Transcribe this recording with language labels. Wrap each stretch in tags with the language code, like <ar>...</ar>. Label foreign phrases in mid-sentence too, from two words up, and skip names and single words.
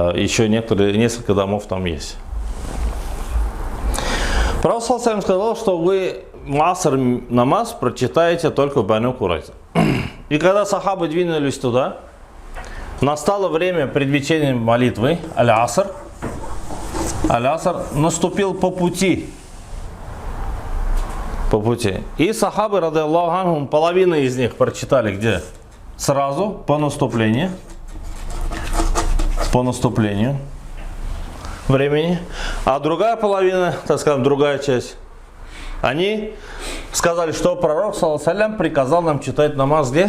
<ru>Еще несколько домов там есть. Пророк саллаллаху сказал, что вы аср намаз прочитаете только в Бану Курайза. И когда сахабы двинулись туда, настало время предвечения молитвы, аль-аср. Аль-аср наступил по пути. По пути. И сахабы,</ru> <ar>رضي الله عنهم,</ar> <ru>половина из них прочитали где? Сразу, по наступлению. По наступлению времени. А другая половина, так скажем, другая часть, они сказали, что пророк,</ru> <ar>صلى الله عليه,</ar> <ru>приказал нам читать намаз где?</ru>